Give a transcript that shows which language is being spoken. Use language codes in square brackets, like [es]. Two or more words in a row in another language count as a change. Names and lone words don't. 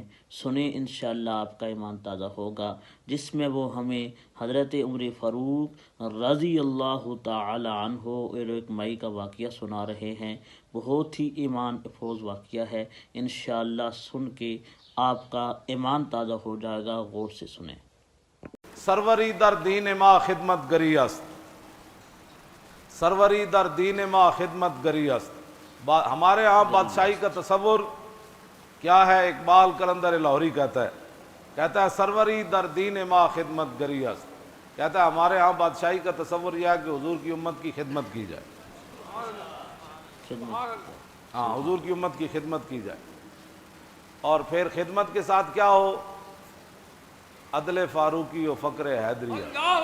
[ur] سنیں، انشاءاللہ آپ کا ایمان تازہ ہوگا، جس میں وہ ہمیں حضرت عمر فاروق [ar] رضی اللہ تعالی عنہ [ur] اور ایک مائی کا واقعہ سنا رہے ہیں۔ بہت ہی ایمان افروز واقعہ ہے، انشاءاللہ سن کے آپ کا ایمان تازہ ہو جائے گا۔ غور سے سنیں۔ [fa] سروری در دین ما خدمت گری است، سروری در دین ما خدمت گری است۔ [ur] ہمارے ہاں بادشاہی کا تصور کیا ہے؟ اقبال قلندر لاہوری کہتا ہے [fa] سروری در دین ما خدمت گری است، [ur] کہتا ہے ہمارے ہاں بادشاہی کا تصور یہ ہے کہ حضور کی امت کی خدمت کی جائے، ہاں حضور کی امت کی خدمت کی جائے، اور پھر خدمت کے ساتھ کیا ہو؟ عدل فاروقی و فقر حیدریہ۔